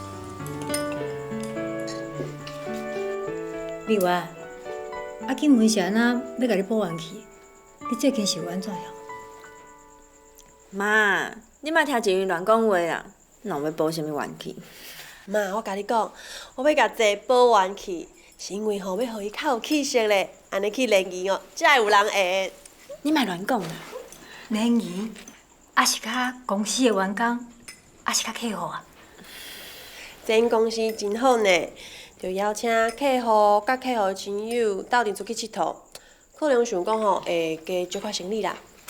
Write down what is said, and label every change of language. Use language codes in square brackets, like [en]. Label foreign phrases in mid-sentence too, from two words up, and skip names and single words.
[nan] 丽华，啊，金文是安那要甲你补元气，你最近是有安怎样？妈，你莫听金云乱讲话啦，哪有要补啥物元气？妈，我甲你讲，我要甲这补元气，是因为吼要互伊较有气色咧，安尼去联谊哦，才会有人会。你莫乱讲啦。联谊，啊是甲公司的员工，啊是甲客户啊？这间公司真好呢，就邀请客户甲客户的亲友斗阵出去佚佗，可能想讲吼会加少块生理啦。